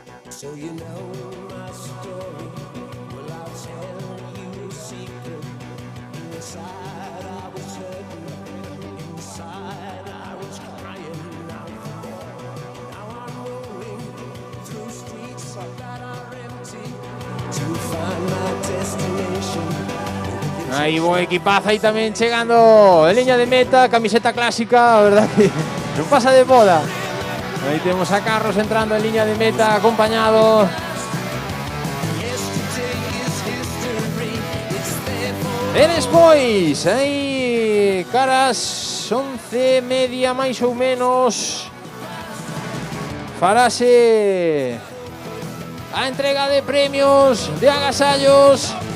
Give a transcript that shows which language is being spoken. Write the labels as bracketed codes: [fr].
[en] So you know my story. Well, I'll tell you a secret. Inside I was hurting. Inside I was crying out for more. Now I'm rolling through streets that are empty to find my destination. [es] Ahí buen equipazo ahí también llegando en línea de meta, camiseta clásica, verdad que no pasa de moda. Ahí tenemos a Carlos entrando en línea de meta, acompañado. [gl] E despois, aí caras 11:30 máis ou menos, farase a entrega de premios, de agasallos.